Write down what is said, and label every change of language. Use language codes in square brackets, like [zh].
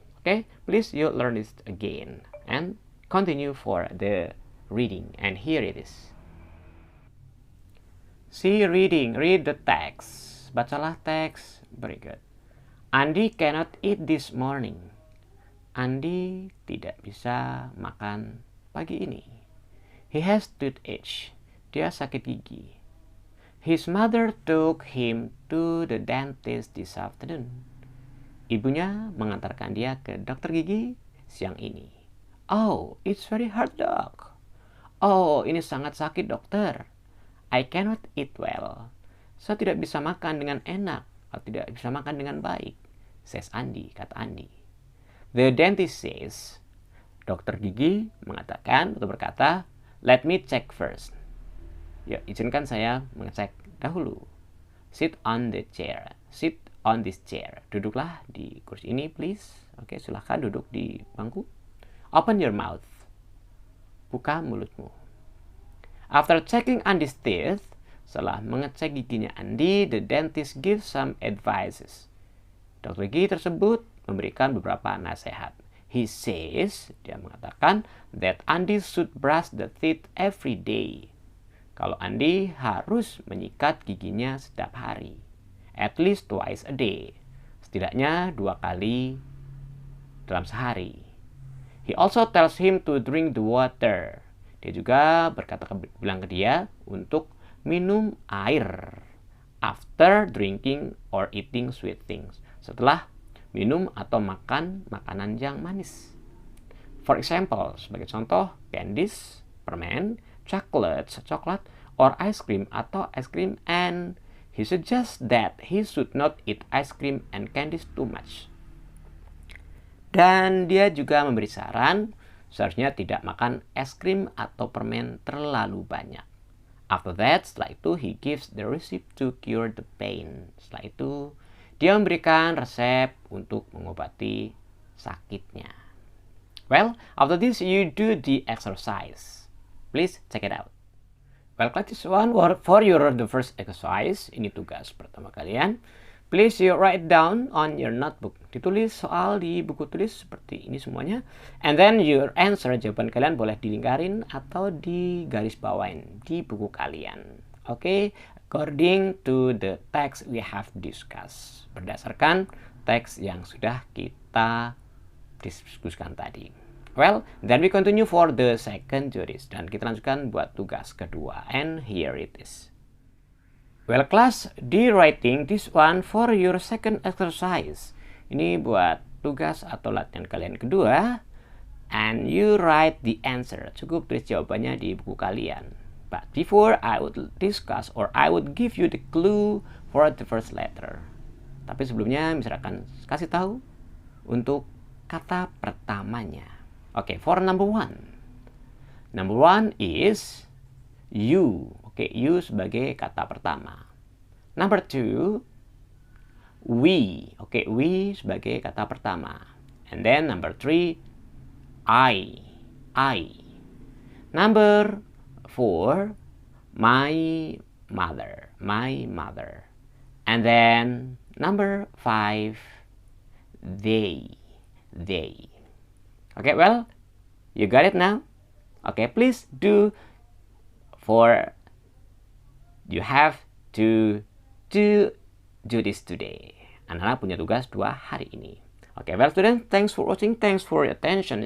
[en] Okay, please you learn this again and continue for the reading. And here it is. See reading. Read the text. [id] Bacalah teks. [en] Very good. Andy cannot eat this morning. [id] Andy tidak bisa makan pagi ini. [en] He has toothache. [id] Dia sakit gigi. [en] His mother took him to the dentist this afternoon. [id] Ibunya mengantarkan dia ke dokter gigi siang ini. [en] Oh, it's very hard, doc. [id] Oh, ini sangat sakit, dokter. [en] I cannot eat well. [id] Saya tidak bisa makan dengan enak atau tidak bisa makan dengan baik, [en] says Andy, [id] kata Andy. [en] The dentist says, [id] dokter gigi mengatakan atau berkata, [en] let me check first. [id] Ya, izinkan saya mengecek dahulu. [en] Sit on the chair. Sit on this chair. [id] Duduklah di kursi ini, [en] please. [id] Oke, silahkan duduk di bangku. [en] Open your mouth. [id] Buka mulutmu. [en] After checking Andy's teeth, [id] setelah mengecek giginya Andy, [en] the dentist gives some advices. [id] Dokter gigi tersebut memberikan beberapa nasihat. [en] He says, [id] dia mengatakan, [en] that Andy should brush the teeth every day. [id] Kalau Andy harus menyikat giginya setiap hari. [en] At least twice a day. [id] Setidaknya 2 kali dalam sehari. [en] He also tells him to drink the water. [id] Dia juga bilang ke dia untuk minum air. [en] After drinking or eating sweet things. [id] Setelah minum atau makan makanan yang manis. [en] For example, [id] sebagai contoh, [en] candies, permen, chocolates, coklat, or ice cream atau es krim, and he suggests that he should not eat ice cream and candies too much. [id] Dan dia juga memberi saran, seharusnya tidak makan es krim atau permen terlalu banyak. [en] After that, [id] setelah itu, [en] he gives the recipe to cure the pain. [id] Setelah itu, dia memberikan resep untuk mengobati sakitnya. [en] Well, after this, you do the exercise. Please check it out. Well, practice one for the first exercise. [id] Ini tugas pertama kalian. [en] Please you write down on your notebook. [id] Ditulis soal di buku tulis seperti ini semuanya. [en] And then your answer, [id] jawaban kalian boleh dilingkarin atau digaris bawain di buku kalian. Okay? [en] According to the text we have discussed. [id] Berdasarkan teks yang sudah kita diskusikan tadi. [en] Well, then we continue for the second juris. [id] Dan kita lanjutkan buat tugas kedua. [en] And here it is. Well, class, di writing this one for your second exercise. [id] Ini buat tugas atau latihan kalian kedua. [en] And you write the answer. [id] Cukup tulis jawabannya di buku kalian. [en] But before I would discuss or I would give you the clue for the first letter. [id] Tapi sebelumnya misalkan kasih tahu untuk kata pertamanya. [en] Okay, for number 1. Number 1 is you. Okay, you [id] sebagai kata pertama. [en] Number 2, we. [id] Okay, we sebagai kata pertama. [en] And then number 3, I. Number 4, my mother. And then number 5, they. Okay, well, You got it now? Okay, please do. For you have to do this today. [id] Anak-anak punya tugas 2 hari ini. [en] Okay, well students, thanks for watching. Thanks for your attention.